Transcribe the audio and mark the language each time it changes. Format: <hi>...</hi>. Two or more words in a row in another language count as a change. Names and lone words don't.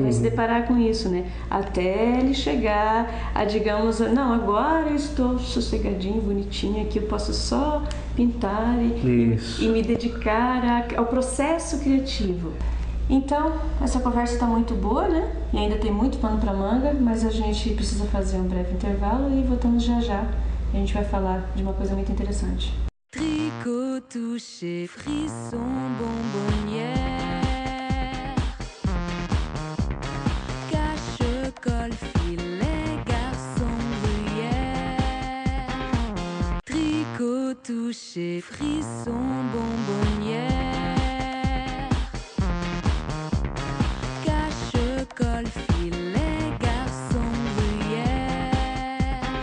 <pt>Vai se deparar com isso, né? Até ele chegar a, digamos, não, agora eu estou sossegadinho, bonitinho aqui, eu posso só pintar e me dedicar ao processo criativo. Então, essa conversa está muito boa, né? E ainda tem muito pano para manga, mas a gente precisa fazer um breve intervalo e voltamos já já. A gente vai falar de uma coisa muito interessante.</pt> <fr>Tricot, touché, frisson, bonbonnière, cache-colle, filet, garçon, gruyère. Tricot, touché, frisson, bonbonnière, cache-colle, filet, garçon, gruyère.</fr>